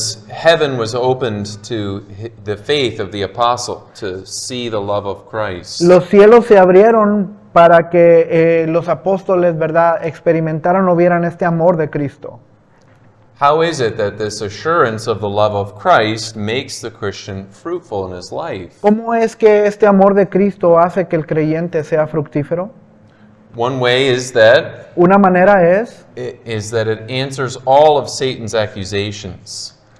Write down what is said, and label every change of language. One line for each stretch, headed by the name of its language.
English: heaven was opened to the faith of the apostle to see the love of Christ.
Spanish: los cielos se abrieron para que los apóstoles, ¿verdad?, experimentaran o vieran este amor de Cristo.
English: How is it that this assurance of the love of Christ makes the Christian fruitful in his life?
Spanish: ¿Cómo es que este amor de Cristo hace que el creyente sea fructífero?
English: One way is that
Spanish: Una manera es
English: it answers all of Satan's accusations.